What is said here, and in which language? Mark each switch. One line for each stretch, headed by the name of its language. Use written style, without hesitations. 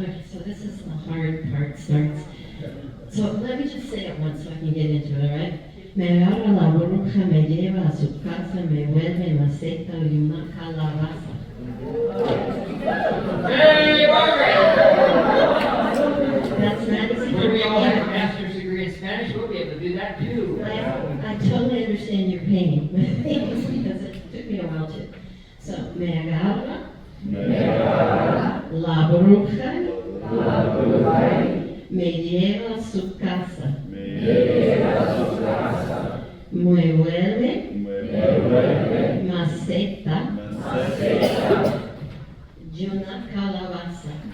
English: So this is the hard part starts. So let me just say it once so I can get into it, all right?
Spanish: Me agarra la bruja, me lleva a su casa, me vuelve maceta y una calabaza.
English: Hey, Margaret! That's not easy. When we all have a master's degree in Spanish, we'll be able to do that too. I totally understand your pain because it took me a while to.
Spanish: So, me agarra la bruja, me lleva a su casa, me vuelve maceta y una calabaza.